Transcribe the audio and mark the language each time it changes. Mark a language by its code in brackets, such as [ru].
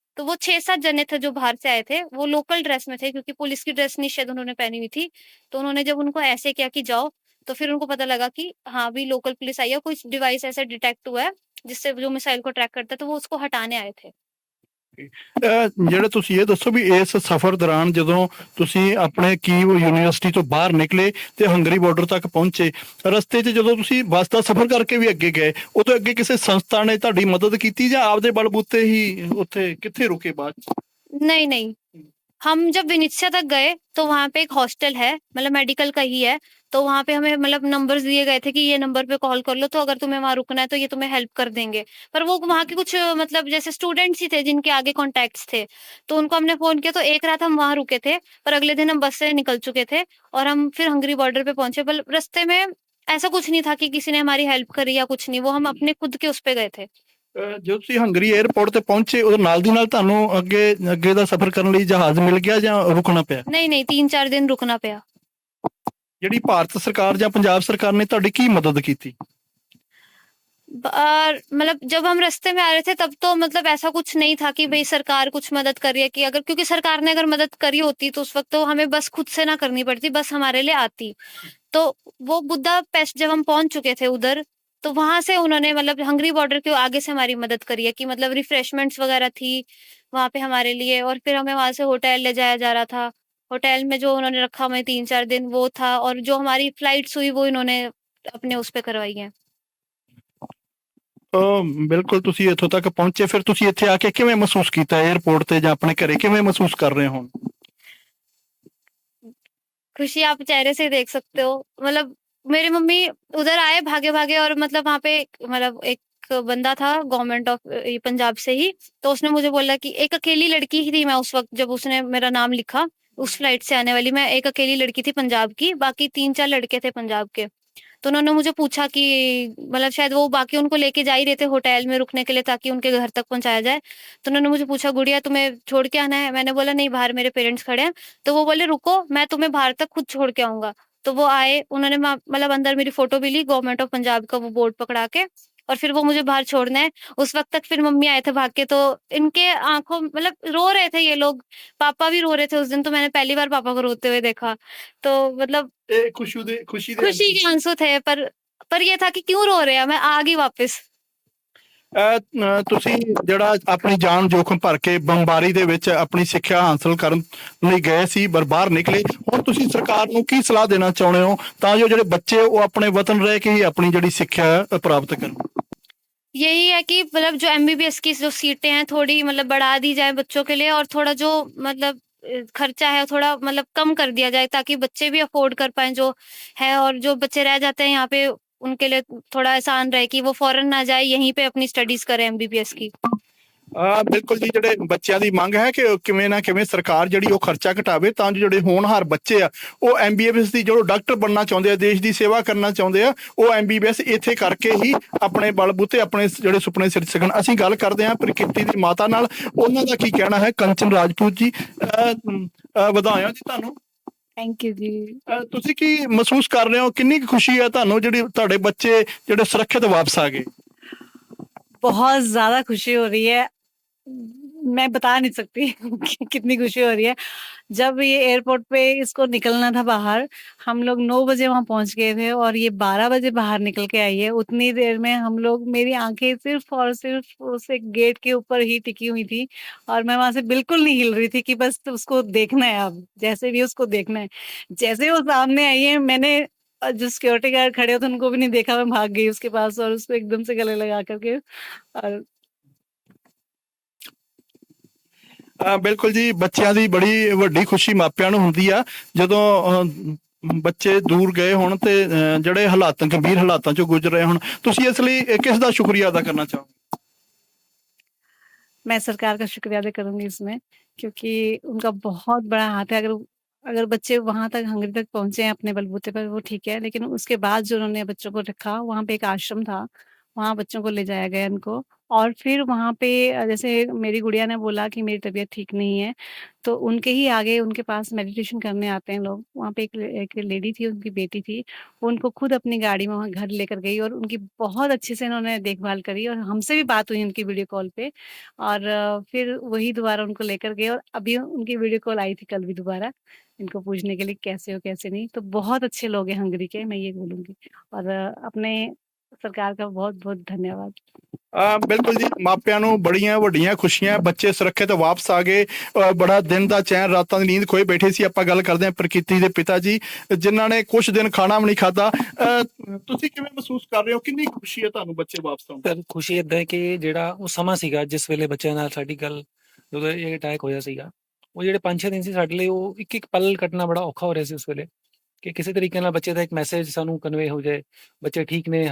[hi] तो वो 6-7 जने थे जो बाहर से आए थे, वो लोकल ड्रेस में थे, क्योंकि पुलिस की ड्रेस नहीं शायद उन्होंने पहनी हुई थी। तो उन्होंने जब उनको ऐसे किया कि जाओ, तो फिर उनको पता लगा कि हाँ, अभी लोकल पुलिस आई है, कुछ डिवाइस ऐसा डिटेक्ट हुआ है, जिससे जो मिसाइल को ट्रैक करता है, तो वो उसको हटाने आए थे। [pa] ਜਿਹੜਾ ਤੁਸੀਂ ਇਹ ਦੱਸੋ ਵੀ ਇਸ ਸਫ਼ਰ ਦੌਰਾਨ ਜਦੋਂ ਤੁਸੀਂ ਆਪਣੇ ਕੀਵ ਯੂਨੀਵਰਸਿਟੀ ਤੋਂ ਬਾਹਰ ਨਿਕਲੇ ਤੇ ਹੰਗਰੀ ਬਾਰਡਰ ਤੱਕ ਪਹੁੰਚੇ, ਰਸਤੇ 'ਚ ਜਦੋਂ ਤੁਸੀਂ ਬੱਸ ਦਾ ਸਫ਼ਰ ਕਰਕੇ ਵੀ ਅੱਗੇ ਗਏ, ਉਹ ਤੋਂ ਅੱਗੇ ਕਿਸੇ ਸੰਸਥਾ ਨੇ ਤੁਹਾਡੀ ਮਦਦ ਕੀਤੀ ਜਾਂ ਆਪਦੇ ਬਲਬੂਤੇ ਹੀ ਉੱਥੇ ਕਿੱਥੇ ਰੁਕੇ ਬਾਅਦ 'ਚ? [hi] नहीं, नहीं। हम जब विनित्सा तक गए, तो वहाँ पे एक हॉस्टल है, मतलब मेडिकल का ही है। तो वहाँ पे हमें मतलब नंबर्स दिए गए थे कि ये नंबर पे कॉल कर लो, तो अगर तुम्हें वहाँ रुकना है तो ये तुम्हें हेल्प कर देंगे। पर वो वहाँ के कुछ मतलब जैसे स्टूडेंट्स ही थे जिनके आगे कॉन्टैक्ट्स थे। तो उनको हमने फ़ोन किया, तो एक रात हम वहाँ रुके थे, पर अगले दिन हम बस से निकल चुके थे और हम फिर हंगरी बॉर्डर पे पहुँचे। पर रास्ते में ऐसा कुछ नहीं था कि किसी ने हमारी हेल्प करी या कुछ नहीं, वो हम अपने खुद के उस पे गए थे। [pa] ਜਦੋਂ ਤੁਸੀਂ ਹੰਗਰੀ 에ਅਰਪੋਰਟ ਤੇ ਪਹੁੰਚੇ, ਉਦੋਂ ਨਾਲ ਦੀ ਨਾਲ ਤੁਹਾਨੂੰ ਅੱਗੇ ਅੱਗੇ ਦਾ ਸਫ਼ਰ ਕਰਨ ਲਈ ਜਹਾਜ਼ ਮਿਲ ਗਿਆ ਜਾਂ ਰੁਕਣਾ ਪਿਆ? [hi] नहीं, नहीं, 3-4 दिन रुकना पड़ा। [pa] ਜਿਹੜੀ ਭਾਰਤ ਸਰਕਾਰ ਜਾਂ ਪੰਜਾਬ ਸਰਕਾਰ ਨੇ ਤੁਹਾਡੀ ਕੀ ਮਦਦ ਕੀਤੀ? [hi] और मतलब जब हम रास्ते में आ रहे थे, तब तो मतलब ऐसा कुछ नहीं था कि भई सरकार कुछ मदद कर रही है, कि अगर क्योंकि सरकार ने अगर मदद करी होती, तो उस वक़्त तो हमें बस खुद से ना करनी पड़ती, बस हमारे लिए आती। तो वो बुडापेस्ट जब हम पहुँच चुके थे उधर, तो वहाँ से उन्होंने मतलब हंगरी बॉर्डर के आगे से हमारी मदद करी है, कि मतलब रिफ्रेशमेंट्स वग़ैरह थी वहाँ पे हमारे लिए, और फिर हमें वहाँ से होटल ले जाया जा रहा था। होटल में जो उन्होंने रखा हमें 3-4 दिन, वो था, और जो हमारी फ्लाइट्स हुई वो इन्होंने अपने उस पे करवाई हैं। [pa] ਬਿਲਕੁਲ ਤੁਸੀਂ ਇੱਥੋਂ ਤੱਕ ਪਹੁੰਚੇ, ਫਿਰ ਤੁਸੀਂ ਇੱਥੇ ਆ ਕੇ ਕਿਵੇਂ ਮਹਿਸੂਸ ਕੀਤਾ 에ਅਰਪੋਰਟ ਤੇ ਜਾਂ ਆਪਣੇ ਘਰੇ ਕਿਵੇਂ ਮਹਿਸੂਸ ਕਰ ਰਹੇ ਹੋ? [hi] खुशी आप चेहरे से ही देख सकते हो। मतलब मेरी मम्मी उधर आए भागे-भागे, और मतलब वहाँ पे मतलब एक बंदा था गवर्नमेंट ऑफ पंजाब से ही, तो उसने मुझे बोला कि एक अकेली लड़की ही थी मैं उस वक़्त, जब उसने मेरा नाम लिखा, उस फ्लाइट से आने वाली मैं एक अकेली लड़की थी पंजाब की, बाकी 3-4 लड़के थे पंजाब के। तो उन्होंने मुझे पूछा कि मतलब शायद वो बाकी उनको लेके जा ही रहे थे होटल में रुकने के लिए, ताकि उनके घर तक पहुँचाया जाए। तो उन्होंने मुझे पूछा, गुड़िया तुम्हें छोड़ के आना है? मैंने बोला नहीं, बाहर मेरे पेरेंट्स खड़े हैं। तो वो बोले रुको, मैं तुम्हें बाहर तक खुद छोड़ के आऊँगा। तो वो आए, उन्होंने मतलब अंदर मेरी फ़ोटो भी ली, गवर्नमेंट ऑफ पंजाब का वो बोर्ड पकड़ा के, और फिर वो मुझे बाहर छोड़ने आए। उस वक़्त तक फिर मम्मी आए थे भाग के, तो इनके आँखों मतलब रो रहे थे ये लोग, पापा भी रो रहे थे उस दिन, तो मैंने पहली बार पापा को रोते हुए देखा। तो मतलब [pa] ਇਹ ਖੁਸ਼ੀ ਦੇ [hi] खुशी के आंसू थे, पर ये था कि क्यों रो रहे हैं, मैं आ गई वापस। [pa] ਤੁਸੀਂ ਜਿਹੜਾ ਆਪਣੀ ਜਾਨ ਜੋਖਮ ਭਰ ਕੇ ਬੰਬਾਰੀ ਦੇ ਵਿੱਚ ਆਪਣੀ ਸਿੱਖਿਆ ਹਾਸਲ ਕਰਨ ਲਈ ਗਏ ਸੀ, ਪਰ ਬਾਹਰ ਨਿਕਲੇ, ਹੁਣ ਤੁਸੀਂ ਸਰਕਾਰ ਨੂੰ ਕੀ ਸਲਾਹ ਦੇਣਾ ਚਾਹੁੰਦੇ ਹੋ ਤਾਂ ਜੋ ਜਿਹੜੇ ਬੱਚੇ ਉਹ ਆਪਣੇ ਵਤਨ ਰਹਿ ਕੇ ਹੀ ਆਪਣੀ ਜਿਹੜੀ ਸਿੱਖਿਆ ਪ੍ਰਾਪਤ ਕਰਨ? [hi] यही है कि मतलब जो एमबीबीएस की जो सीटें हैं थोड़ी मतलब बढ़ा दी जाए बच्चों के लिए, और थोड़ा जो मतलब खर्चा है थोड़ा मतलब कम कर दिया जाए, ताकि बच्चे भी अफोर्ड कर पाएं जो है, और जो बच्चे रह जाते हैं यहाँ पे उनके लिए थोड़ा आसान रहे कि वो फॉरेन ना जाए, यहीं पे अपनी स्टडीज करें एमबीबीएस की। [pa] ਬਿਲਕੁਲ ਜੀ, ਜਿਹੜੇ ਬੱਚਿਆਂ ਦੀ ਮੰਗ ਹੈ ਕਿ ਕਿਵੇਂ ਨਾ ਕਿਵੇਂ ਸਰਕਾਰ ਜਿਹੜੀ ਉਹ ਖਰਚਾ ਘਟਾਵੇ ਤਾਂ ਜੋ ਜਿਹੜੇ ਹੋਣਹਾਰ ਬੱਚੇ ਆ ਉਹ ਐਮਬੀਬੀਐਸ ਦੀ ਜੋ ਡਾਕਟਰ ਬਣਨਾ ਚਾਹੁੰਦੇ ਆ, ਦੇਸ਼ ਦੀ ਸੇਵਾ ਕਰਨਾ ਚਾਹੁੰਦੇ ਆ, ਉਹ ਐਮਬੀਬੀਐਸ ਇੱਥੇ ਕਰਕੇ ਹੀ ਆਪਣੇ ਬਲਬੂਤੇ ਆਪਣੇ ਜਿਹੜੇ ਸੁਪਨੇ ਸਿਰ ਸਕਣ। ਅਸੀਂ ਗੱਲ ਕਰਦੇ ਹਾਂ ਪ੍ਰਕਿਰਤੀ ਦੀ ਮਾਤਾ ਨਾਲ, ਉਹਨਾਂ ਦਾ ਕੀ ਕਹਿਣਾ ਹੈ। ਕੰਚਨ ਰਾਜਪੂਤ ਜੀ, ਵਧਾਈਆਂ ਜੀ ਤੁਹਾਨੂੰ। [en] Thank you जी। [pa] ਤੁਸੀਂ ਕੀ ਮਹਿਸੂਸ ਕਰ ਰਹੇ ਹੋ, ਕਿੰਨੀ ਕੁ ਖੁਸ਼ੀ ਹੈ ਤੁਹਾਨੂੰ ਜਿਹੜੀ ਤੁਹਾਡੇ ਬੱਚੇ ਜਿਹੜੇ ਸੁਰੱਖਿਅਤ ਵਾਪਸ ਆ ਗਏ? [hi] बहुत ज़्यादा खुशी हो रही है। मैं बता नहीं सकती कि कितनी खुशी हो रही है। जब ये एयरपोर्ट पे इसको निकलना था बाहर, हम लोग 9 बजे वहाँ पहुँच गए थे और ये 12 बजे बाहर निकल के आई है। उतनी देर में हम लोग, मेरी आँखें सिर्फ़ और सिर्फ़ उस एक गेट के ऊपर ही टिकी हुई थी और मैं वहाँ से बिल्कुल नहीं हिल रही थी कि बस उसको देखना है अब, जैसे भी उसको देखना है। जैसे ही वो सामने आई है, मैंने जो सिक्योरिटी गार्ड खड़े थे उनको भी नहीं देखा, मैं भाग गई उसके पास और उसको एकदम से गले लगा कर के और [pa] ਬਿਲਕੁਲ ਜੀ, ਬੱਚਿਆਂ ਦੀ ਬੜੀ ਵੱਡੀ ਖੁਸ਼ੀ ਮਾਪਿਆਂ ਨੂੰ ਹੁੰਦੀ ਆ ਜਦੋਂ ਬੱਚੇ ਦੂਰ ਗਏ ਹੋਣ ਤੇ ਜਿਹੜੇ ਹਾਲਾਤ ਗੰਭੀਰ ਹਾਲਾਤਾਂ ਚੋਂ ਗੁਜ਼ਰ ਰਹੇ ਹੋਣ। ਤੁਸੀਂ ਇਸ ਲਈ ਕਿਸ ਦਾ ਸ਼ੁਕਰੀਆ ਅਦਾ ਕਰਨਾ ਚਾਹੋਗੇ? [hi] मैं सरकार का शुक्रिया अदा करूँगी इसमें, क्योंकि उनका बहुत बड़ा हाथ है। अगर बच्चे वहाँ तक, हंगरी तक पहुँचे हैं अपने बलबूते पर, वो ठीक है, लेकिन उसके बाद जो उन्होंने बच्चों को रखा, वहाँ पे एक आश्रम था, वहाँ बच्चों को ले जाया गया इनको। और फिर वहाँ पे जैसे मेरी गुड़िया ने बोला कि मेरी तबीयत ठीक नहीं है, तो उनके ही आगे उनके पास मेडिटेशन करने आते हैं लोग। वहाँ पे एक लेडी थी, उनकी बेटी थी, वो उनको खुद अपनी गाड़ी में वहाँ घर लेकर गई और उनकी बहुत अच्छे से इन्होंने देखभाल करी और हमसे भी बात हुई उनकी वीडियो कॉल पे। और फिर वही दोबारा उनको लेकर गए और अभी उनकी वीडियो कॉल आई थी कल भी दोबारा, इनको पूछने के लिए कैसे हो कैसे नहीं। तो बहुत अच्छे लोग हैं हंगरी के, मैं ये बोलूँगी। और अपने सरकार का बहुत-बहुत धन्यवाद। [pa] ਬਿਲਕੁਲ ਜੀ, ਮਾਪਿਆਂ ਨੂੰ ਬੜੀਆਂ ਵੱਡੀਆਂ ਖੁਸ਼ੀਆਂ, ਬੱਚੇ ਸੁਰੱਖਿਅਤ ਵਾਪਸ ਆ ਗਏ। ਬੜਾ ਦਿਨ ਦਾ ਚੈਨ, ਰਾਤਾਂ ਦੀ ਨੀਂਦ ਖੋਏ ਬੈਠੇ ਸੀ। ਆਪਾਂ ਗੱਲ ਕਰਦੇ ਹਾਂ ਪ੍ਰਕਿਰਤੀ ਦੇ ਪਿਤਾ ਜੀ, ਜਿਨ੍ਹਾਂ ਨੇ ਕੁਝ ਦਿਨ ਖਾਣਾ ਵੀ ਨਹੀਂ ਖਾਧਾ। ਤੁਸੀਂ ਕਿਵੇਂ ਮਹਿਸੂਸ ਕਰ ਰਹੇ ਹੋ? ਕਿੰਨੀ ਖੁਸ਼ੀ ਹੈ ਤੁਹਾਨੂੰ ਬੱਚੇ ਵਾਪਸ ਆਉਣ? ਸਰ ਖੁਸ਼ੀ ਏਦਾਂ ਹੈ ਕਿ ਜਿਹੜਾ ਉਹ ਸਮਾਂ ਸੀਗਾ ਜਿਸ ਵੇਲੇ ਬੱਚਿਆਂ ਨਾਲ ਸਾਡੀ ਗੱਲ, ਜਦੋਂ ਇਹ ਅਟੈਕ ਹੋਇਆ ਸੀਗਾ, ਉਹ ਜਿਹੜੇ 5-6 ਦਿਨ ਸੀ ਸਾਡੇ ਲਈ, ਉਹ ਇੱਕ ਇੱਕ ਪਲ ਕੱਟਣਾ ਬੜਾ ਔਖਾ ਹੋ ਰਿਹਾ ਸੀ ਉਸ ਵੇਲੇ, ਕਿ ਕਿਸੇ ਤਰੀਕੇ ਨਾਲ ਬੱਚੇ ਦਾ ਇੱਕ ਮੈਸੇਜ ਸਾਨੂੰ ਕਨਵੇ ਹੋ ਜਾਏ, ਬੱਚੇ ਠੀਕ ਨੇ।